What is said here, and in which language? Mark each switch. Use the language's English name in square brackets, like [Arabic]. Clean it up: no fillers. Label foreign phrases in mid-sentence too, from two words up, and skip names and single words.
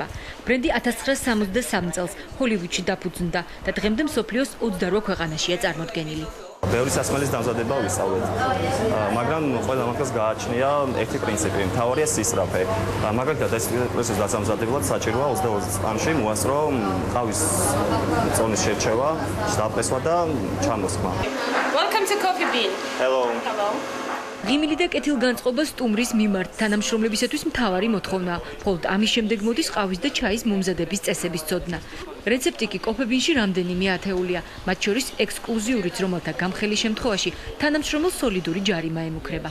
[Georgian] ბრენდი 1963 წელს ჰოლივუდში დაფუძნდა და დღემდე მსოფლიოს 28 ქვეყანაშია წარმოდგენილი. ბევრი სასმელის დამზადება ვისწავლეთ, მაგრამ ყველა მაგას გააჩნია ერთი პრინციპი, მთავარია სისწრაფე. მაგალითად, ეს პროცესის დასამზადებლად საჭიროა 22 წამში მოასწრო ყავის წონის შერჩევა, დაფესვა და ჩამოსხმა. [English] Welcome to Coffee Bean. Hello. Hello. [Georgian] ღიმილი და კეთილგანწყობა სტუმრის მიმართ თანამშრომლებისათვის მთავარი მოთხოვნაა, მხოლოდ ამის შემდეგ მოდის ყავის და ჩაის მომზადების წესების ცოდნა. რეცეპტი კი კოფებინში რამდენიმე ათეულია, მათ შორის ექსკლუზიურიც, რომელთა გამხელი შემთხვევაში თანამშრომელს სოლიდური ჯარიმა ემუქრება.